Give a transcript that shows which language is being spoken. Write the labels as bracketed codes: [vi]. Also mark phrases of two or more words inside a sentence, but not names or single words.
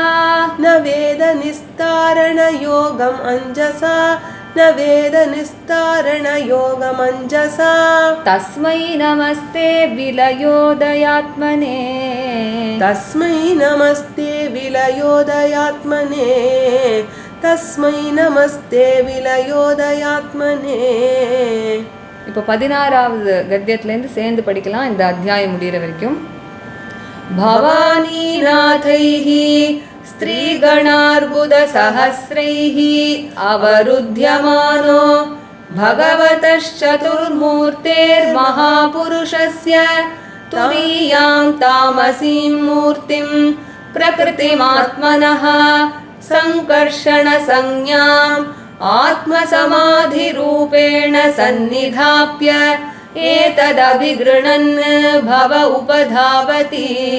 [sa] न वेद निस्तारणयोगम् अञ्जसा न वेद निस्तारणयोगमञ्जसा तस्मै नमस्ते विलयोदयात्मने तस्मै नमस्ते विलयोदयात्मने तस्मै नमस्ते विलयोदयात्मने [ta] இப்போ 16வது கத்தியத்திலேருந்து சேர்ந்து படிக்கலாம் இந்த அத்தியாயம் முடிகிற வரைக்கும். [sa] भवानीनाथैः स्त्रीगणार्बुदसहस्रैः अवरुध्यमानो भगवतश्चतुर्मूर्तेर्महापुरुषस्य तुरीयां तामसीं मूर्तिं प्रकृतिमात्मनः सङ्कर्षणसंज्ञाम् आत्मसमाधिरूपेण सन्निधाप्य एतदभिगृह्णन् भव उपधावति।